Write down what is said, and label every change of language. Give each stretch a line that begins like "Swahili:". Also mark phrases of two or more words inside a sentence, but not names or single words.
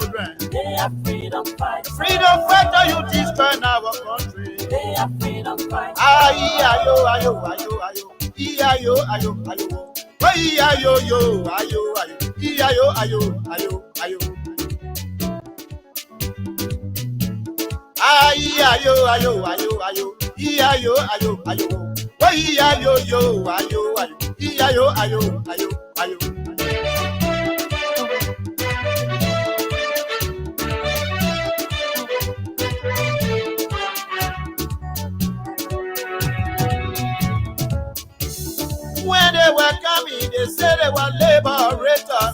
English: children. They are freedom fighters. Freedom fighter, you destroy our country. They are freedom fighters. Ayo, ayo, ayo, ayo. Ayo, ayo, ayo. Ayo, yo, ayo, ayo. Ayo, ayo, ayo, ayo. Ayo, ayo, ayo, ayo. Ayo, ayo, ayo. Ayo, yo, ayo, ayo. Ayo, ayo, ayo, ayo. When they were coming, they said they were liberators.